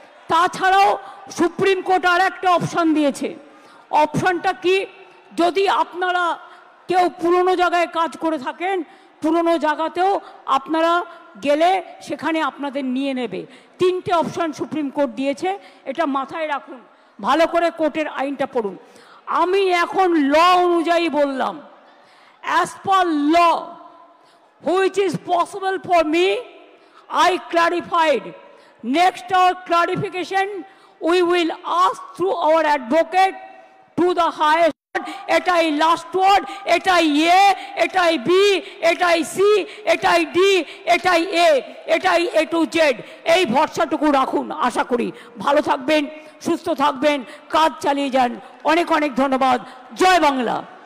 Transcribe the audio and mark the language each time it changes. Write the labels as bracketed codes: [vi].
[bn] তাছাড়াও supreme court আর একটা option দিয়েছে। অপশানটা কি? যদি আপনারা কেউ পুরনো জায়গায় কাজ করে থাকেন, পুরনো জায়গাতেও আপনারা গেলে সেখানে আপনাদের নিয়ে নেবে। 3টে অপশান সুপ্রিম কোর্ট দিয়েছে, এটা মাথায় রাখুন, ভালো করে কোর্টের আইনটা পড়ুন। আমি এখন ল অনুযায়ী বললাম, [en] as per law which is possible for me, I clarified. Next our clarification we will ask through our advocate to the highest. [bn] এটাই লাস্ট ওয়ার্ড, এটাই এ, এটাই বি, এটাই সি, এটাই ডি, এটাই এ, এটাই এ টু জেড। এই ভরসাটুকু রাখুন। আশা করি ভালো থাকবেন, সুস্থ থাকবেন, কাজ চালিয়ে যান। অনেক অনেক ধন্যবাদ। জয় বাংলা।